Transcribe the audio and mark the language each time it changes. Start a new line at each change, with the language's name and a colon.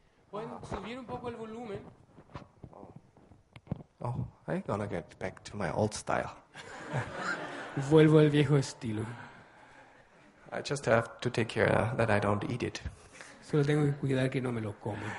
Spanish: ¿Pueden subir un poco el volumen?
English: Oh, I'm gonna get back to my old style.
Spanish: Vuelvo al viejo estilo.
English: I just have to take care that I don't eat it.
Spanish: Solo tengo que cuidar que no me lo coma.